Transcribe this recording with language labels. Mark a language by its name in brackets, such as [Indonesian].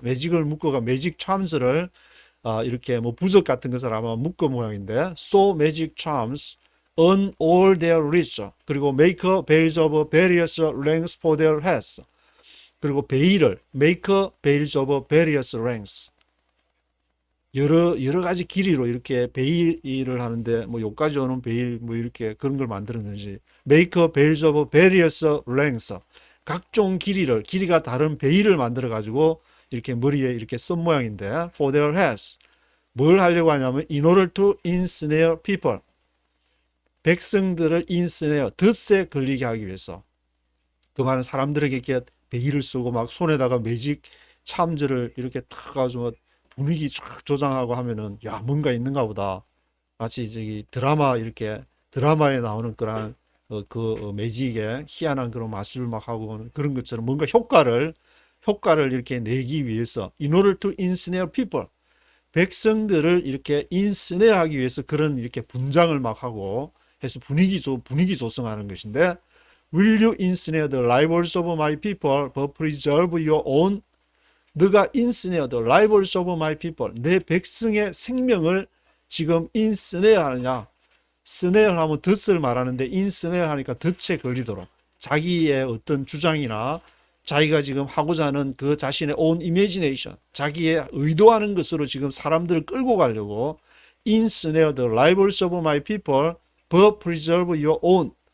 [Korean] 매직을 묶어가 magic charms를 이렇게 뭐 부적 같은 것을 아마 묶어 모양인데 [English] sew magic charms on all their wrists. [Korean] 그리고 [English] make veils of various lengths for their heads. [Korean] 그리고 베일을 [English] make veils of various lengths. [Korean] 여러 가지 길이로 이렇게 베일을 하는데 뭐 여기까지 오는 베일 뭐 이렇게 그런 걸 만들었는지 [English] make veils of various lengths. [Korean] 각종 길이가 다른 베일을 만들어 가지고 이렇게 머리에 이렇게 쓴 모양인데 [English] for their heads. [Korean] 뭘 하려고 하냐면 [English] in order to ensnare people. [Korean] 백성들을 ensnare, 덫에 걸리게 하기 위해서. 그 말은 사람들에게 이렇게 베일을 쓰고 막 손에다가 매직 참즈를 이렇게 탁 가지고 분위기 쫙 조장하고 하면은 야 뭔가 있는가 보다. 마치 저기 드라마에 나오는 그런 매직에 희한한 그런 마술 막 하고 그런 것처럼 뭔가 효과를 이렇게 내기 위해서 [English] in order to ensnare people. [Korean] 백성들을 이렇게 인스네하기 위해서 그런 이렇게 분장을 막 하고 해서 분위기 조성하는 것인데 [English] Will you ensnare the lives of my people but preserve your own? [Korean] 너가 [English] ensnare the lives of my people. [Korean] 내 백성의 생명을 지금 ensnare 하느냐. snare 하면 덫을 말하는데 ensnare 하니까 덫에 걸리도록 자기의 어떤 주장이나 자기가 지금 하고자 하는 그 자신의 own imagination, 자기의 의도하는 것으로 지금 사람들을 끌고 가려고 [English] ensnare the lives of my people but preserve your own.